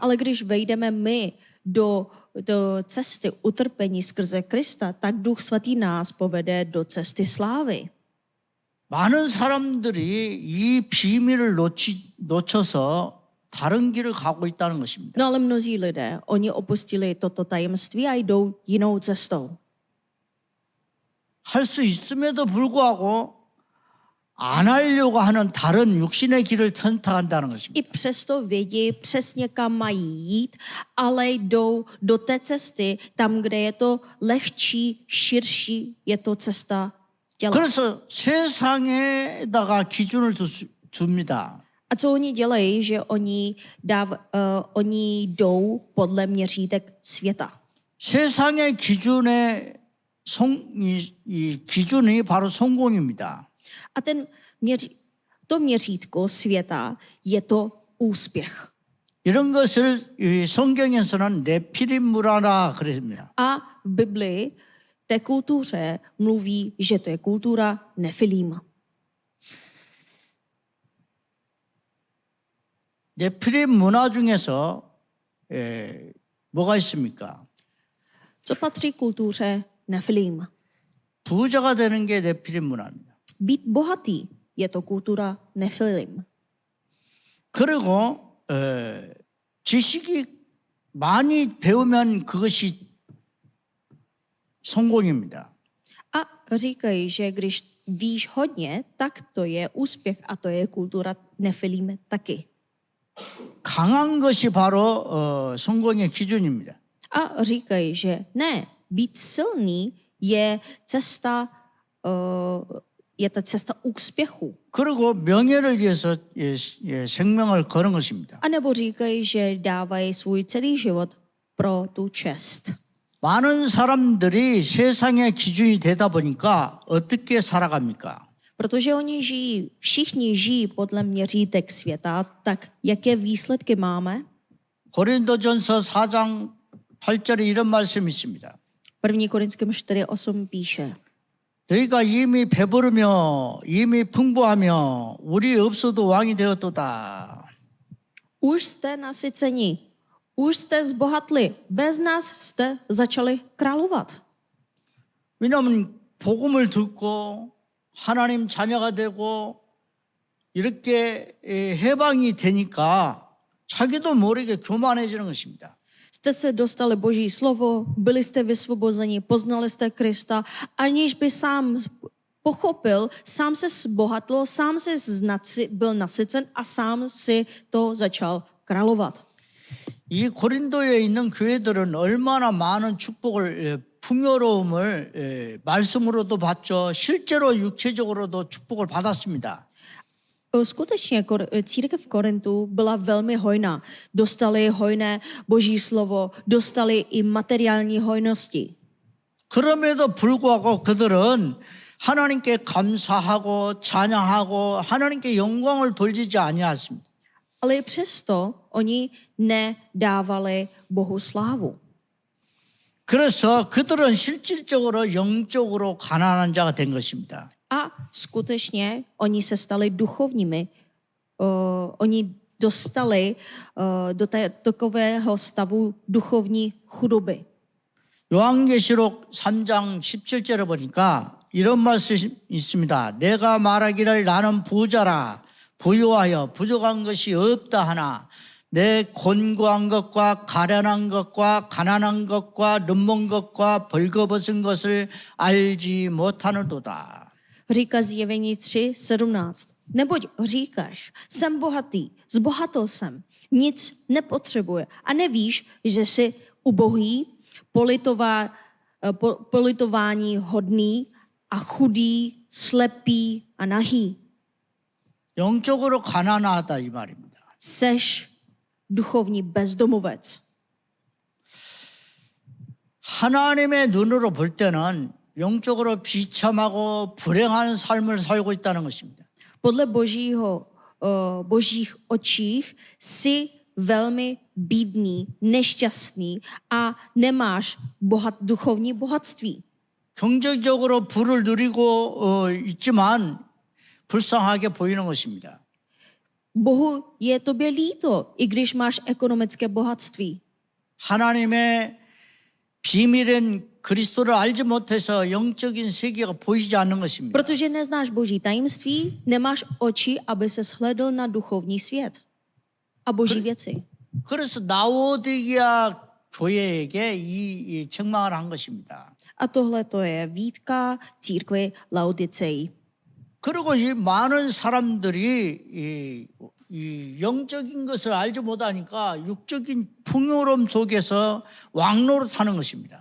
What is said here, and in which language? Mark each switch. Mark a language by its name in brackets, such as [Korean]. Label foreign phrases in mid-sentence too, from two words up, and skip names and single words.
[Czech] Ale když vejdeme my do cesty utrpení skrze Krista, tak Duch Svatý nás povede do cesty slávy. [Korean] 많은 사람들이 이 비밀을 놓쳐서 다른 길을 가고 있다는 것입니다. [Czech] No ale mnozí lidé, oni opustili toto tajemství a jdou jinou cestou. [Korean] 할 수 있음에도 불구하고 안 하려고 하는 다른 육신의 길을 선택한다는 것입니다. [Czech] I přesto vědí přesně, kam mají jít, ale jdou do té cesty, tam, kde je to lehčí, širší, je to cesta těla. [Korean] 그래서 세상에다가 기준을 줍니다. [Czech] A co oni dělají, že oni jdou podle měřítek světa. [Korean] 세상의 이 기준이 바로 성공입니다. [Czech] A to měřítko světa je to úspěch. [Korean] 이런 것을 이 성경에서는 네피림 문화라 그랬습니다. [Czech] A v Biblii té kultuře mluví, že to je kultura Nefilim. [Korean] 네피림 문화 중에서 뭐가 있습니까? [Czech] Co patří kultuře Nefilim? [Korean] 부자가 되는 게 네피림 문화입니다. [Czech] Být bohatý je to kultura Nefilim. [Korean] 그리고 지식이 많이 배우면 그것이 성공입니다. [Czech] A říkají, že když víš hodně, tak to je úspěch a to je kultura Nefilim taky. [Korean] 강한 것이 바로 성공의 기준입니다. [Czech] A říkají, že ne, být silný je ta cesta úspěchu. [Korean] 그리고 명예를 위해서 생명을 거는 것입니다. [Czech] A nebo říkají, že dávají svůj celý život pro tu čest. [Korean] 많은 사람들이 세상의 기준이 되다 보니까 어떻게 살아갑니까? [Czech] Protože všichni žijí podle měřítek světa, tak jaké výsledky máme? [Korean] 고린도전서 4장 8절에 이런 말씀이 있습니다. [Czech] 1. Korinským 4:8 píše: [Korean] 너희가 이미 배부르며 이미 풍부하며 우리 없어도 왕이 되었도다. [Czech] Už jste nasyceni, už jste zbohatli, bez nás jste začali královat. [Korean] 왜냐하면 복음을 듣고 하나님 자녀가 되고 이렇게 해방이 되니까 자기도 모르게 교만해지는 것입니다. [Czech] Jste se dostali Boží slovo, byli jste vysvobozeni, poznali jste Krista, aniž by sám pochopil, sám se zbohatl, sám se byl nasycen a sám si to začal královat. [Korean] 이 고린도에 있는 교회들은 얼마나 많은 축복을 풍요로움을 말씀으로도 받죠. 실제로 육체적으로도 축복을 받았습니다. [Czech] Skutečně církev v Korintu byla velmi hojná. Dostali hojné Boží slovo, dostali i materiální hojnosti. [Korean] 그럼에도 불구하고 그들은 하나님께 감사하고 찬양하고 하나님께 영광을 돌리지 아니하였습니다. [Czech] Ale i přesto oni nedávali Bohu slávu. [Korean] 그래서 그들은 실질적으로 영적으로 가난한 자가 된 것입니다. [Czech] A skutečně oni se stali duchovními. Oni dostali do takového stavu duchovní chudoby. [Korean] 요한계시록 3장 17절에 보니까 이런 말씀이 있습니다. 내가 말하기를 나는 부자라 부유하여 부족한 것이 없다 하나 내 곤고한 것과 가련한 것과 가난한 것과 눈먼 것과 벌거벗은 것을 알지 못하는도다. [Czech] Říká Zjevení 3:17. Neboť říkáš, jsem bohatý, zbohatl jsem, nic nepotřebuje a nevíš, že jsi ubohý, politování hodný a chudý, slepý a nahý. [Korean] 영적으로 가난하다 이 말입니다. [Czech] Seš duchovní bezdomovec. [Korean] 하나님의 눈으로 볼 때는 영적으로 비참하고 불행한 삶을 살고 있다는 것입니다. [Czech] Podle božích očích jsi velmi bídný, nešťastný a nemáš duchovní bohatství. [Korean] 경제적으로 부를 누리고 있지만 불쌍하게 보이는 것입니다. [Czech] Bohu je tobě líto, i když máš ekonomické bohatství. [Korean] 하나님의 비밀은 그리스도를 알지 못해서 영적인 세계가 보이지 않는 것입니다. [Czech] Protože neznáš boží tajemství, nemáš oči, aby se shledl na duchovní svět a boží věci. [Korean] 그래서 라오디게아 교회에게 이 책망을 한 것입니다. [Czech] A tohle to je výtka církvi Laodicei. [Korean] 그리고 이 많은 사람들이 이 영적인 것을 알지 못하니까 육적인 풍요로움 속에서 왕노릇하는 것입니다.